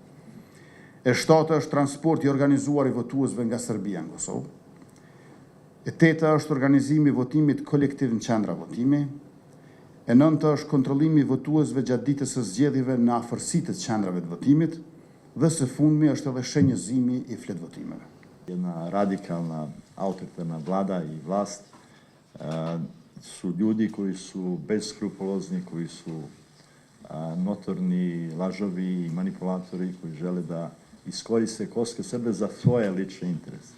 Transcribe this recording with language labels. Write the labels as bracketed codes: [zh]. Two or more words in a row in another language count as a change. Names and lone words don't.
[sq] E shtata është transporti i organizuar i votuesve nga Serbia në Kosovë. E teta është organizimi i votimit kolektiv në qendra votimi. E nënta është kontrollimi i votuesve gjatë ditës së zgjedhjeve në afërsitë të qendrave të votimit dhe së fundmi është edhe shenjëzimi i fletvotimeve. [sr] Jedna radikalna autoritarna vlada i vlast su ljudi koji su beskrupulozni, koji su notorni lažovi i manipulatori koji žele da iskoriste kosovske Srbe za svoje lične interese.